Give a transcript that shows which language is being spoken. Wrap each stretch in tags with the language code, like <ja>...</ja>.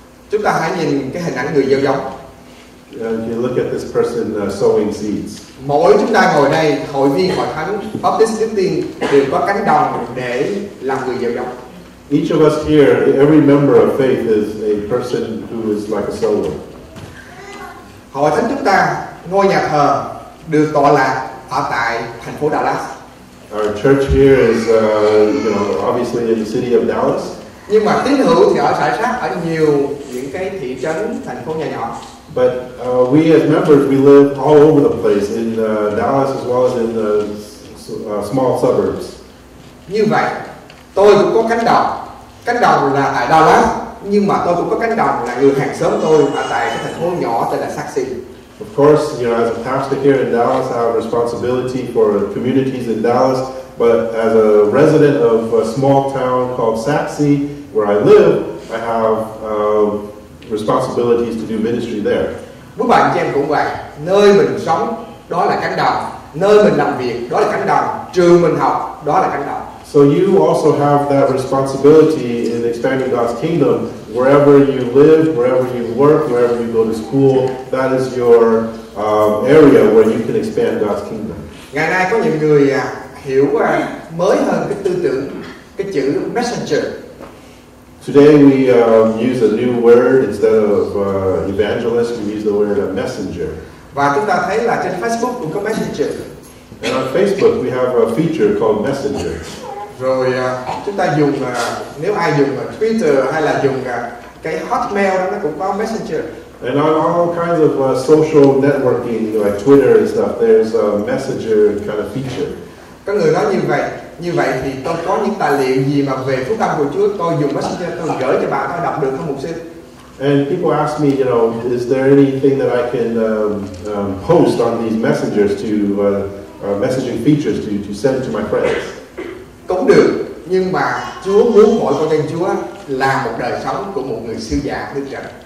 <vi>Chúng ta hãy nhìn cái hình ảnh người gieo giống.</vi> <en>You look at this person sowing seeds.</en> <vi>Mỗi chúng ta ngồi đây, hội viên hội thánh, Baptist Đức Tin đều có cánh đồng để làm người gieo giống.</vi> <en>Each of us here, every member of faith is a person who is like a sower.</en> <vi>Hội thánh chúng ta, ngôi nhà thờ được tọa lạc ở tại thành phố Dallas.</vi> <en>Our church here is, obviously in the city of Dallas.</en> <vi>Nhưng mà tín hữu thì ở rải rác ở nhiều những cái thị trấn, thành phố nhỏ nhỏ.</vi> <en>But we as members, we live all over the place in Dallas as well as in the small suburbs.</en> <vi>Như vậy, tôi cũng có cánh đồng là tại Dallas, nhưng mà tôi cũng có cánh đồng là người hàng xóm tôi ở tại cái thành phố nhỏ tên là Saxon.</vi> <en>Of course, as a pastor here in Dallas, I have responsibility for communities in Dallas. But as a resident of a small town called Saxe, where I live, I have responsibilities to do ministry there.</en> <vi>Quý bạn chị em cũng vậy, nơi mình sống đó là cánh đồng, nơi mình làm việc đó là cánh đồng, trường mình học đó là cánh đồng.</vi> <en>So you also have that responsibility in expanding God's kingdom. Wherever you live, wherever you work, wherever you go to school, that is your area where you can expand God's kingdom.</en> <vi>Ngày nay có nhiều người hiểu mới hơn cái tư tưởng, cái chữ messenger.</vi> <en>Today we use a new word instead of evangelist. We use the word messenger.</en> <vi>Và chúng ta thấy là trên Facebook cũng có messenger.</vi> <en>And on Facebook we have a feature called Messenger.</en> <vi>Rồi chúng ta dùng nếu ai dùng Twitter hay là dùng cái Hotmail đó nó cũng có messenger.</vi> <en>And on all kinds of social networking like Twitter and stuff, there's a messenger kind of feature.</en> <vi>Có người nói như vậy thì tôi có những tài liệu gì mà về phúc âm của Chúa tôi dùng messenger tôi gửi cho bạn, tôi đọc được không mục sư?</vi> <en>And people ask me, is there anything that I can post on these messengers messaging features to send to my friends?</en> <vi>Cũng được, nhưng mà Chúa muốn mỗi con dân Chúa là một đời sống của một người sứ giả đức trần.</vi>